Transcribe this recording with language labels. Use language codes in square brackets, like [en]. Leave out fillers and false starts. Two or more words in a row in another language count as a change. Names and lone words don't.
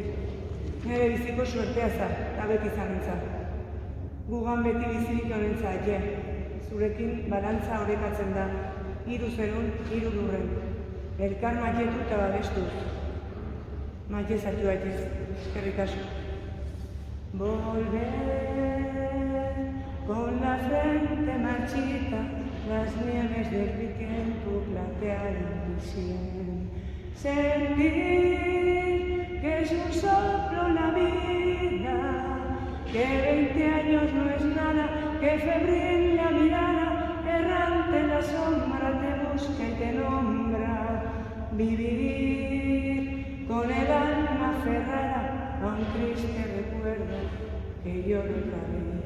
[eu] Nire biziko suertea za, eta beti zarentzat. Gugan beti bizirik honentza aie. Zurekin balantza orekatzen da, 3 zerun, 3 lurren. Elkar maietu eta babestuz. Maite zatu aitez, eskerrik asko. [es] Volver con la frente marchita, las nieves derritiendo platear en mi sien. Sentir que es un soplo la vida, que 20 años no es nada, que febril la mirada, errante la sombra te busca y te nombra. Vivir con el alma aferrada a un triste recuerdo que lloro otra vez.